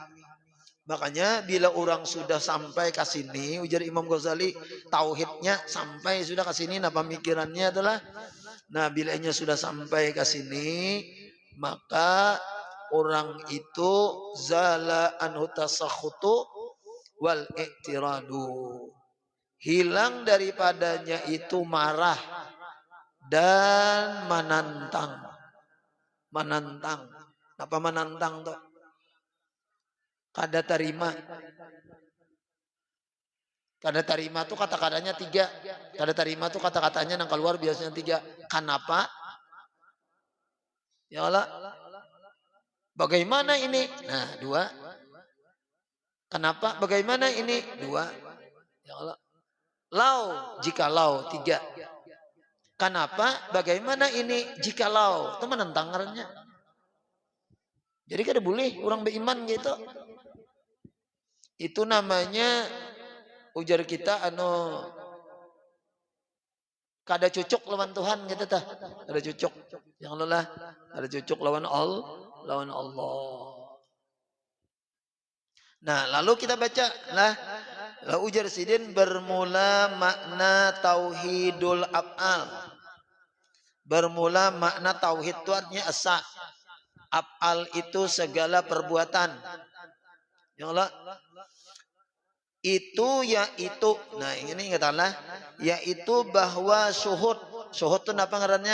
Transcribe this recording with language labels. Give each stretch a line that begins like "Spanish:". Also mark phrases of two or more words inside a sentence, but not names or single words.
Banjar: Makanya bila orang sudah sampai ke sini, ujar Imam Ghazali, tauhidnya sampai sudah ke sini, nah pemikirannya adalah, nah bilanya sudah sampai ke sini, maka orang itu
Arabic: زال عنه التسخط والاعتراض.
Banjar: Hilang daripadanya itu marah dan menantang. Menantang. Apa menantang tuh? Kada terima. Kada terima tuh kata-katanya 3. Kada terima tuh kata-katanya yang keluar biasanya 3.
Arabic: Kenapa? يا الله.
Banjar: Bagaimana ini? Nah, 2. Kenapa? Bagaimana ini? 2.
Arabic: يا الله. لو,
Banjar: jikalau 3. Kenapa? Bagaimana ini? Jikalau. Itu menentang ngarannya. Jadi kada boleh orang beriman gitu. Itu namanya ujar kita kada cocok lawan Tuhan gitu tah. Kada cocok. Yang lelah kada cocok lawan Allah. Nah, lalu kita baca lah ujar sidin bermula makna
Arabic: توحيد الأفعال.
Banjar: Bermula makna tauhid itu artinya esa. Af'al itu segala perbuatan.
Arabic: يا الله.
Banjar: Itu yaitu, nah ini ingatlah, yaitu bahwa syuhud itu apa ngarannya?